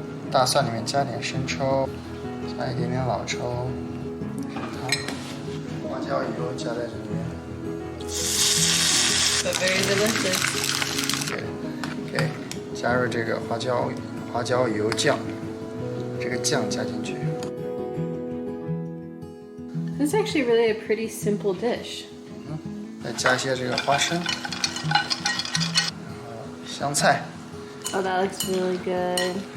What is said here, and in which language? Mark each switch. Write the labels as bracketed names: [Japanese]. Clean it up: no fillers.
[Chinese] 大蒜里面加点生抽，加一点点老抽，糖，花椒油加在这边。 [English] But very delicious. [Chinese] OK， 加入这个花椒油酱，这个酱加进去。 [English] This is actually really a pretty simple dish. [Chinese] 再加一些这个花生，香菜。 [English] Oh, that looks really good.